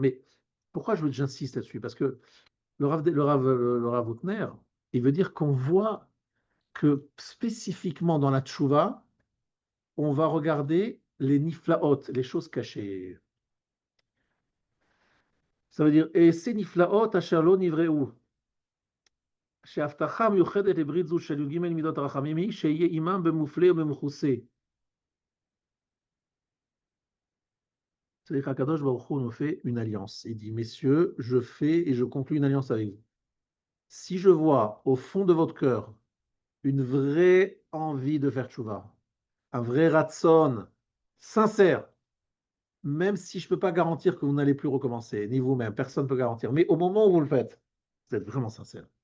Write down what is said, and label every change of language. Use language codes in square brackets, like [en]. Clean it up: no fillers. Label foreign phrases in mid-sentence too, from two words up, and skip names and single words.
[fr] Mais pourquoi j'insiste là-dessus? Parce que le Rav Hutner, il veut dire qu'on voit que spécifiquement dans la Tchouva, on va regarder les niflaot, les choses cachées. Ça veut dire, et ces niflaot, [he] אשר לא נבראו. שההבטחה המיוחדת לברית זו של י"ג מידות הרחמים היא שיהיה עמם במופלא ובמכוסה. [fr] C'est-à-dire qu'Akadosh Baruch Hu nous fait une alliance. Il dit, messieurs, je fais et je conclus une alliance avec vous. Si je vois au fond de votre cœur une vraie envie de faire tchouva, un vrai ratson sincère, même si je ne peux pas garantir que vous n'allez plus recommencer, ni vous-même, personne ne peut garantir, mais au moment où vous le faites, vous êtes vraiment sincère.